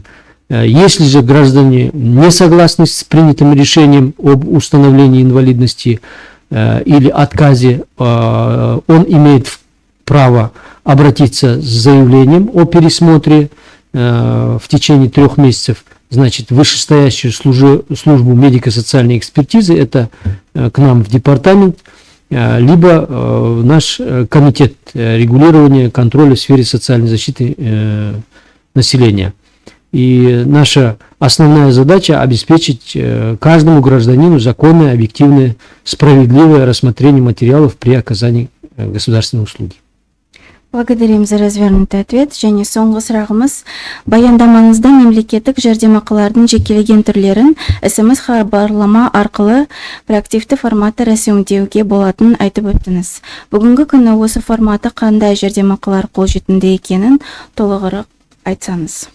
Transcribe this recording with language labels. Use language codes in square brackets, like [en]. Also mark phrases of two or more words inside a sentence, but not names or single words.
[ru] Если же граждане не согласны с принятым решением об установлении инвалидности или отказе, он имеет право обратиться с заявлением о пересмотре в течение 3 месяцев, значит, в вышестоящую службу медико-социальной экспертизы, это к нам в департамент, либо в наш комитет регулирования контроля в сфере социальной защиты населения. И наша основная задача – обеспечить каждому гражданину законное, объективное, справедливое рассмотрение материалов при оказании государственной услуги. Благодарим за развернутый ответ. [kk] Және соңғы сұрағымыз, баяндамаңызда мемлекеттік жәрдемақылардың жекелеген түрлерін SMS хабарлама арқылы проактивті форматта рәсімдеуге болатынын айтып өттіңіз. Бүгінгі күні осы форматы қандай жәрдемақылар қолжетімді екенін толығырақ айтсаңыз.